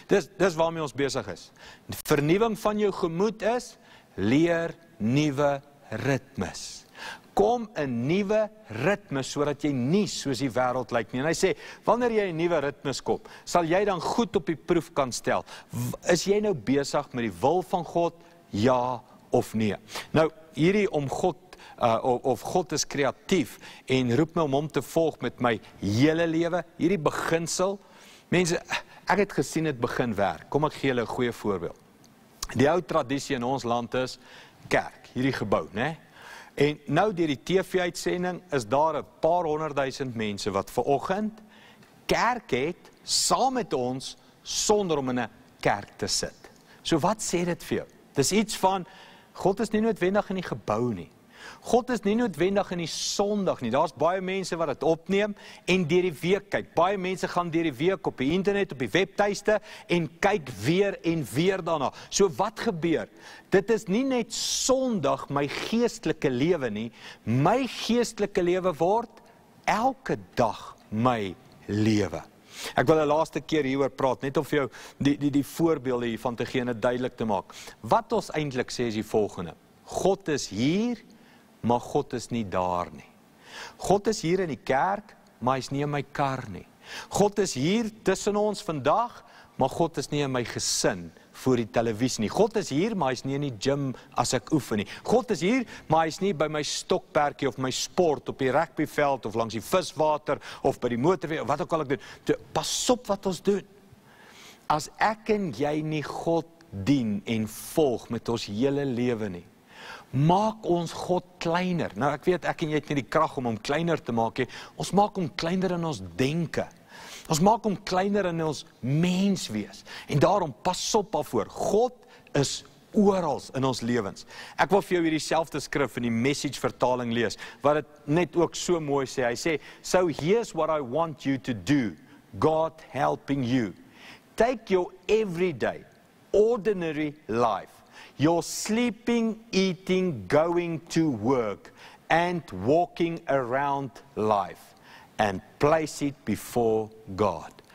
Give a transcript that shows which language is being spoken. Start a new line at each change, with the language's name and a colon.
Afrikaans: Dis waarmee ons besig is. Die vernuwing van jou gemoed is, leer nuwe ritmes. kom 'n nuwe ritme, sodat jy nie soos die wêreld lyk nie. En hy sê, wanneer jy 'n nuwe ritmes kom, sal jy dan goed op die proef kan stel. Is jy nou besig met die wil van God? Ja of nee? Nou, hierdie om God, of God is kreatief, en roep my om hom te volg met my hele lewe, hierdie beginsel, mense, ek het gesien het begin werk. Kom ek gee julle 'n goeie voorbeeld. Die ou tradisie in ons land is kerk, hierdie gebou, né? En nou deur die TV-uitsending is daar 'n paar 100,000 mense wat vanoggend kerk het saam met ons sonder om in 'n kerk te sit. So wat sê dit vir jou? Dis iets van God is nie noodwendig in die gebou nie. God is nie noodwendig in die Sondag nie. Daar's baie mense wat dit opneem en deur die week kyk. Baie mense gaan deur die week op die internet, op die webtuiste en kyk weer en weer daarna. So wat gebeur? Dit is nie net Sondag my geestelike lewe nie. My geestelike lewe word elke dag my lewe. Ek wil 'n laaste keer hieroor praat, net om vir jou die voorbeelde hiervan te gee en dit duidelik te maak. Wat ons eintlik sê is die volgende: God is hier, maar God is nie daar nie. God is hier in die kerk, maar hy's nie in my kar nie. God is hier tussen ons vandag, maar God is nie in my gesin voor die televisie nie. God is hier, maar hy's nie in die gym as ek oefen nie. God is hier, maar hy's nie by my stokperdjie of my sport op die rugbyveld of langs die viswater of by die motorweg of wat ook al ek doen. Pas op wat ons doen. As ek en jy nie God dien en volg met ons hele lewe nie, maak ons God kleiner. Nou ek weet ek en jy het nie die krag om hom kleiner te maak nie. Ons maak hom kleiner in ons denke. Ons maak hom kleiner in ons menswees. En daarom pas op daarvoor. God is oral in ons lewens. Ek wil vir jou hierdie selfde skrif in die Message vertaling lees, wat dit net ook so mooi sê. Hy sê,
English: so here's what I want you to do, God helping you. Take your everyday, ordinary life, your sleeping, eating, going to work, and walking around life, and place it before God.